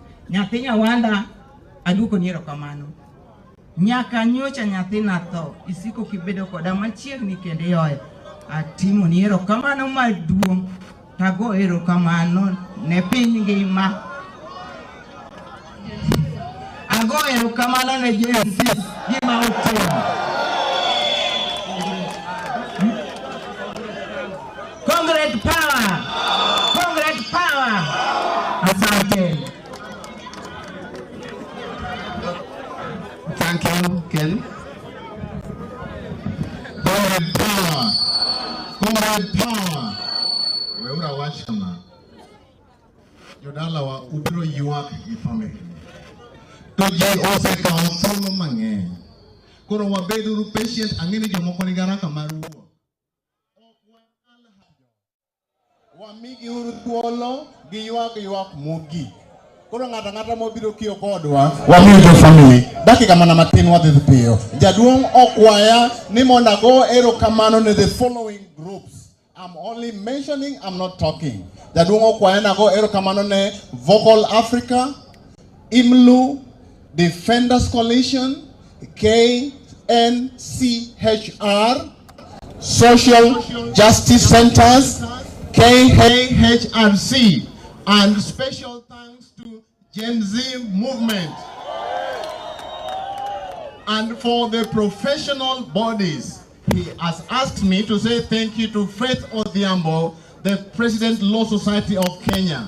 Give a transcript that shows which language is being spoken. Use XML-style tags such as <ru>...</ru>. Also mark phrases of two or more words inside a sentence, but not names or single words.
<luo>Nyathi Nyawanda aduoko ni erokamano. Nyaka nyocha nyathina tho isiko kibedo koda machiegni kendo yoe, atimo ni erokamano maduong', tago erokamano ne piny ngima. agoero kamano ne JSS gima utimo.</luo> <en>Comrade power! Comrade power! Asante. Thank you, Ken. Comrade power. Comrade power.</en> <luo>Weura wachama. Jodala wa ubiro yuak gi family. To ji osekawo thuolo mang'eny. Koro wabeduru patient ang'eni jomoko ni garaka mar wuo. Wamigi uru thuolo gi yuak mogik. Koro ng'ata mobiro kiyo kodwa wamiyo jo family dakika mana matin wadhi piyo. Jaduong' okwaya ni mondo ago erokamano ne</luo> <en>the following groups. I'm only mentioning, I'm not talking.</en> <luo>Jaduong' okwaya nago erokamano ne Vocal Africa, IMLU, Defenders Coalition, KNCHR, Social Justice Centers, KHRC,</luo> <en>and special thanks to Gen Z movement. And for the professional bodies, he has asked me to say thank you to Faith Odhiambo, the President Law Society of Kenya.</en>